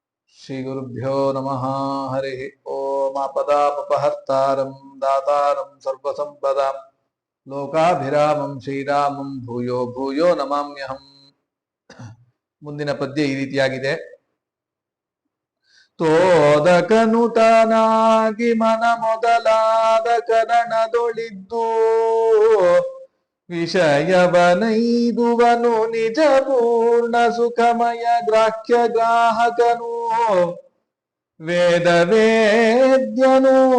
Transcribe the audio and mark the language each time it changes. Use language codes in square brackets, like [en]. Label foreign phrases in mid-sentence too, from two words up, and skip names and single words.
[sa] श्रीगुरुभ्यो नमः। हरि ओम। आपदापहर्तारं दातारं सर्वसंपदां ಲೋಕಾಭಿರಾಮಂ ಶ್ರೀರಾಮಂ ಭೂಯೋ ಭೂಯೋ ನಮಾಮ್ಯಹಂ. [kn] ಮುಂದಿನ ಪದ್ಯ ಈ ರೀತಿಯಾಗಿದೆ. ತೋದಕನುತನಾಗಿ ಮನ ಮೊದಲಾದ ಕರಣದೊಳಿದ್ದು ವಿಷಯವನೈದುವನು ನಿಜ ಪೂರ್ಣ ಸುಖಮಯ ಗ್ರಾಹ್ಯ ಗ್ರಾಹಕನು ವೇದ ವೇದ್ಯನು